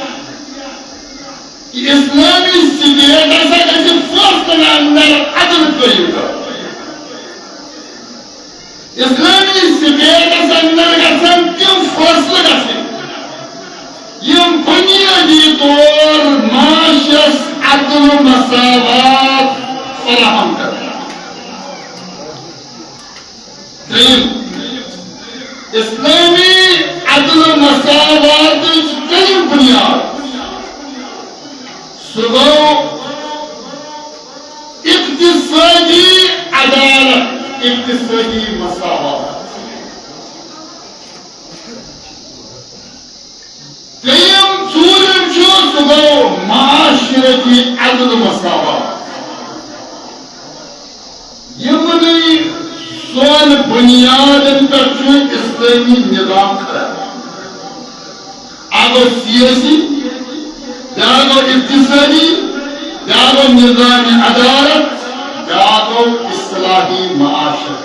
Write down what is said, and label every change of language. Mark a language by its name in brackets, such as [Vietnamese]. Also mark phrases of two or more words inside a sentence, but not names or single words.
[Kashmiri] اسلامی سٹیٹس گژھِ فٲصلن اندر عدل قٲیِم کرُن. اسلامی سٹیٹس اندر گژھن تم فٲصلہٕ گژھٕنۍ یم بنیادی طور معاشرس عدل و مساوات فراہم کرنا. اسلامی عدل و مساوات دویم بنیاد سہ گو اقتصادی عدالت اقتصادی مساوات. ژوٗرِم چھُ سُہ گوٚو معاشرتی عدل و مساوات. یِمنٕے سون بنیادن پٮ۪ٹھ چھُ اسلٲمی نظام کھڑا. اکھ گوٚو سیٲسی بیٛاکھ گوٚو اقتصٲدی بیٛاکھ گوٚو نظام عدالت بیٛاکھ گوٚو اصلاحی معاشرت.